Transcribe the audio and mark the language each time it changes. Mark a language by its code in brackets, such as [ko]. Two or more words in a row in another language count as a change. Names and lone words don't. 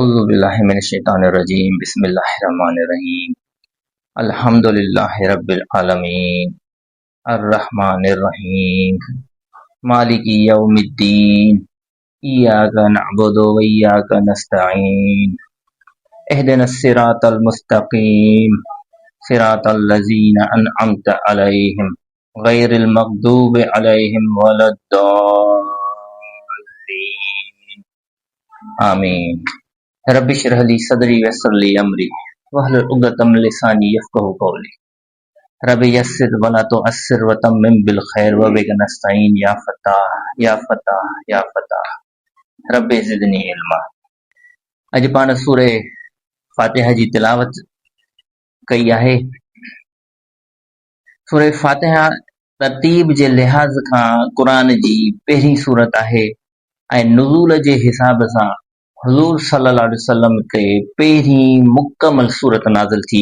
[ar] أعوذ بالله من الشيطان الرجيم بسم الله الرحمن الرحيم الحمد لله رب العالمين الرحمن الرحيم مالك يوم الدين إياك نعبد وإياك نستعين اهدنا الصراط المستقيم صراط الذين أنعمت عليهم غير المغضوب عليهم ولا الضالين آمين. رب اشرح لي صدري ويسر لي أمري واحلل عقدة من لساني يفقهوا قولي رب يسر ولا تعسر وتمم بالخير وبك نستعين يا فتاح رب زدني علما. [sd] अॼु पाण सूरह फ़ातिहा जी तिलावत कई आहे। सूरह फ़ातिहा तरतीब जे लिहाज़ खां क़ुरान जी पहिरीं सूरत आहे ऐं नुज़ूल जे हिसाब सां हुज़ूर [ar] صلى الله عليه وسلم [sd] ते पहिरीं मुकमल सूरत नाज़िल थी।